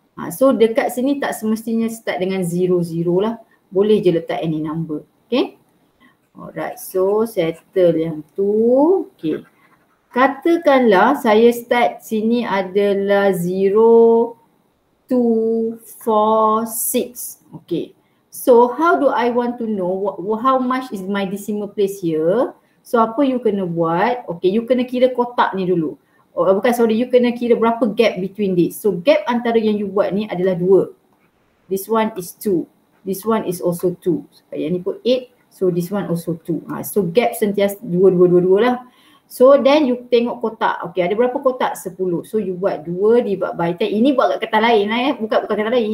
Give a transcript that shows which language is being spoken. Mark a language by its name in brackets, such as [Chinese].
[Malay] So dekat sini tak semestinya start dengan 0, 0 lah. Boleh je letak [English] any number. [Malay] Okay. [English] Alright, so settle [Malay] yang tu. [English] Okay. [Malay] Katakanlah saya start sini adalah 0, 2, 4, 6. [English] Okay. So how do I want to know how much is my decimal place here? [Malay] So apa you kena buat? Okay, you kena kira kotak ni dulu. Oh, bukan, sorry, you kena kira berapa gap [English] between this. [Malay] So gap antara yang you buat ni adalah 2. [English] This one is 2. This one is also 2. [Malay] Yang ni pun 8. [English] So this one also 2. So gap [Malay] sentiasa 2, 2, 2, 2 lah. [English] So then you [Malay] tengok kotak. Okay, ada berapa kotak? 10. So you buat 2 [English] divide by [Malay] 10. Ini buat kat kertas lain lah ya. Bukan kertas lain.